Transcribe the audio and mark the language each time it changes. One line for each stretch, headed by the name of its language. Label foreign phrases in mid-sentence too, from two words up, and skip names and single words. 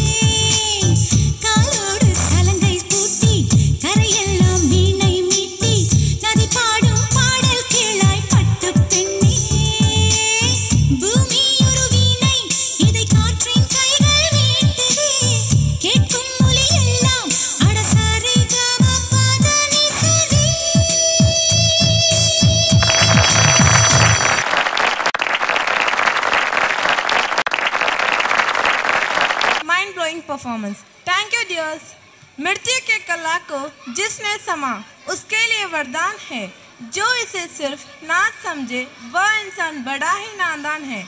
Tamil: காலோடு சலங்கை பூட்டி கரையெல்லாம் வீணை மீட்டி நதி பாடும் பாடல் கேளாய் பட்டுப் பெண்ணே பூமி ஒரு வீணை இதை காற்றின் கைகள் மீட்டுதே கேட்கும் மொழி எல்லாம் அடசாரி கம பதனி சரி
English: mind blowing performance. thank you dears.
Hindi: मृत्यु के कला को जिसने समा उसके लिए वरदान है, जो इसे सिर्फ नाच समझे वह इंसान बड़ा ही नादान है।